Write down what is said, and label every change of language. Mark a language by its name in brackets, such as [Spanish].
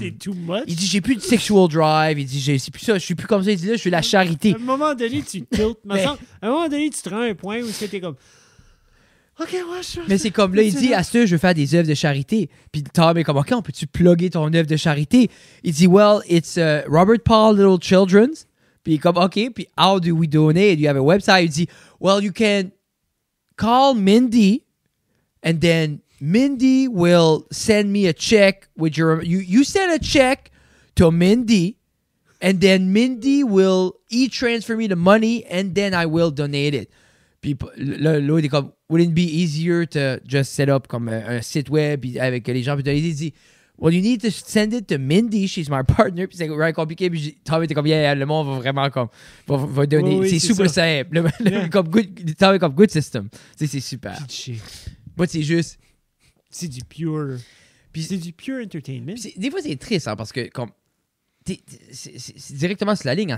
[French] C'est [English] too much. [French] Il dit, j'ai plus de [English] sexual drive. [French] Il dit, c'est plus ça, je suis plus comme ça. Il dit, là, je suis la charité. À un moment donné, tu tiltes. À un moment donné, tu te rends à un point où c'était comme... OK, ouais, je... Mais c'est comme là, il dit, à ce je veux faire des œuvres de charité. Puis Tom est comme, OK, on peut-tu plugger ton œuvre de charité? Il dit, [English] well, it's Robert Paul Little Children's. [French] Puis il est comme, OK, puis [English] how do we donate? Do you have a website? [French] Il dit, [English] well, you can call Mindy and then Mindy will send me a check with your... You send a check to Mindy and then Mindy will e-transfer me the money and then I will donate it. [French] Puis là, l'autre est comme, [English] wouldn't it be easier to just set up [French] comme un site web avec les gens? Puis il dit, [English] well, you need to send it to Mindy, she's my partner. [French] Puis c'est vraiment compliqué. Puis Tom était comme, [English] yeah, [French] le monde va vraiment comme, va donner. Oui, c'est super simple. Comme Tom est comme, [English] good system. [French] C'est super. Moi, c'est juste... C'est du pure... Puis c'est du pure entertainment. Des fois, c'est triste, hein, parce que comme... C'est directement sur la ligne. Hein.